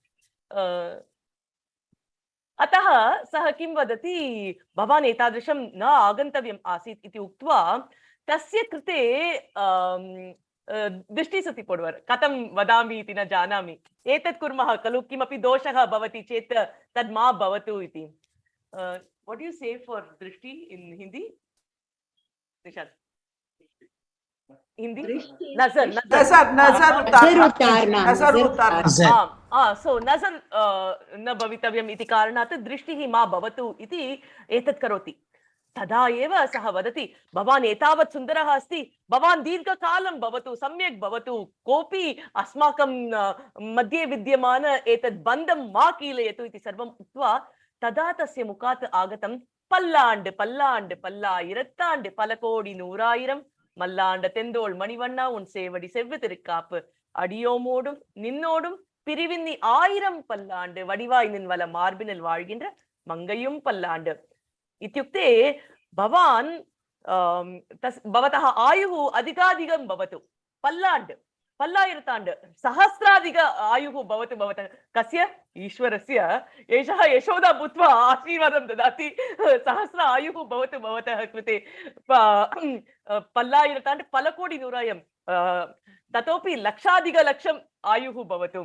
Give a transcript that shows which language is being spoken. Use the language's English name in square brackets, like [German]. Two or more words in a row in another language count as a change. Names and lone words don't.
[Sanskrit] अतः सः किं वदति, भवान् एतादृशं न आगन्तव्यम् आसीत् इति उक्त्वा तस्य कृते [Tamil] திருஷ்டிசுத்தி போடுவர் [Sanskrit] कथं वदामि इति न जानामि, एतत् कुर्मः खलु, किमपि दोषः भवति चेत् तद् मा भवतु इति। [English] What do you say for drishti in Hindi? Nishad. Hindi? Nazar. [Sanskrit] So nazar न भवितव्यम् इति कारणात् दृष्टिः मा भवतु इति एतत् करोति। तदा एव सः वदति, भवान् एतावत् सुन्दरः अस्ति, भवान् दीर्घकालं भवतु, सम्यक् भवतु, कोऽपि अस्माकं मध्ये विद्यमान एतत् बन्धं मा कीलयतु इति सर्वम् उक्त्वा तदा तस्य मुखात् आगतं, [Tamil] பல்லாண்டு பல்லாண்டு பல்லாயிரத்தாண்டு பலகோடி நூறாயிரம் மல்லாண்ட திண்தோள் மணிவண்ணா உன் सेवடி செவ்விதிருக்காப்பு அடியோமோடும் நின்னோடும் பிரிவின்னி 1000 பல்லாண்டு வடிவாய் நின் வல மார்பினில் வாழ்கின்ற மங்கையும் பல்லாண்டு [Sanskrit] इत्युक्ते भवान् भवतः आयुः अधिकाधिकं भवतु, [Tamil] பல்லாண்டு பல்லாயிரத்தாண்டு [Sanskrit] सहस्राधिक आयुः भवतु भवतः कस्य ईश्वरस्य। एषः यशोदा भूत्वा आशीर्वादं ददाति, सहस्र आयुः भवतु भवतः कृते, [Tamil] பல்லாயிரத்தாண்டு பலகோடி நூறாயம் [Sanskrit] ततोपि लक्षाधिकलक्षम् आयुः भवतु।